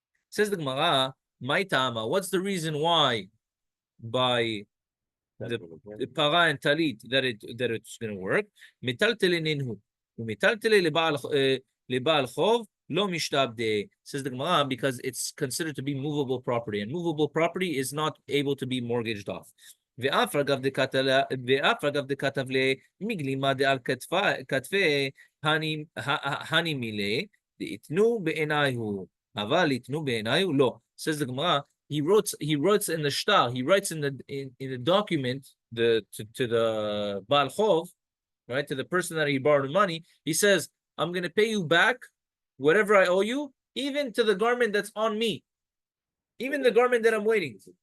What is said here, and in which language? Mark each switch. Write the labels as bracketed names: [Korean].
[English] Says the Gemara, Maitama, what's the reason why by the para and talit that it's going to work? [Aramaic] Metaltelinhu, metaltele leba'al chov lo mishtabde. [English] Says the Gemara, because it's considered to be movable property, and movable property is not able to be mortgaged off. [Aramaic] ואף אגב דכתב למגלימה דעל כתפי הני מילה דתנו בעיניו אבל יתנו בעיניו לא. [English] Says the Gemara, he writes in the shtar, he writes in the document to the Baal Chov, right, to the person that he borrowed money, he says, I'm going to pay you back whatever I owe you, even to the garment that's on me, even the garment that I'm wearing.